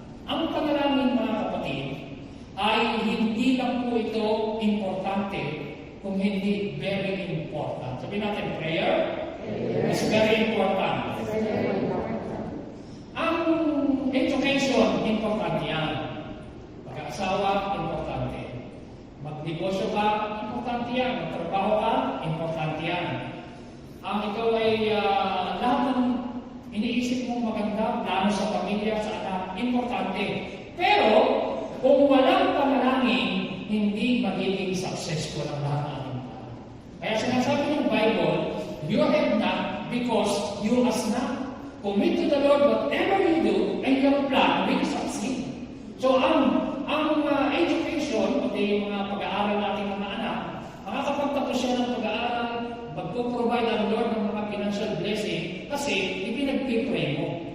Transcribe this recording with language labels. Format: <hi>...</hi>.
<tl>Ang panalangin, mga kapatid, ay hindi lang po ito importante kung hindi</tl> <en>very important.</en> <tl>Sabihin natin,</tl> <en>prayer is very important.</en> <tl>Ang education, importante yan. Pag-aasawa, importante. Magnegosyo ka, importante yan. Magtrabaho ka, importante yan. Ang ikaw ay lahat ng iniisip mong maganda, plano sa pamilya, sa anak, importante. Pero, kung walang panalangin, hindi magiging successful ang lahat ng ating plano. Kaya sinasabi ng Bible,</tl> <en>you have not because you ask not. Commit to the Lord whatever you do, and your plan will succeed.</en> <tl>So, ang education, pati yung mga pag-aaral natin ng mga anak, makakapagtapos siya ng pag-aaral, magpo-provide ang Lord ng mga financial blessing, kasi ipinag-pray mo.</tl>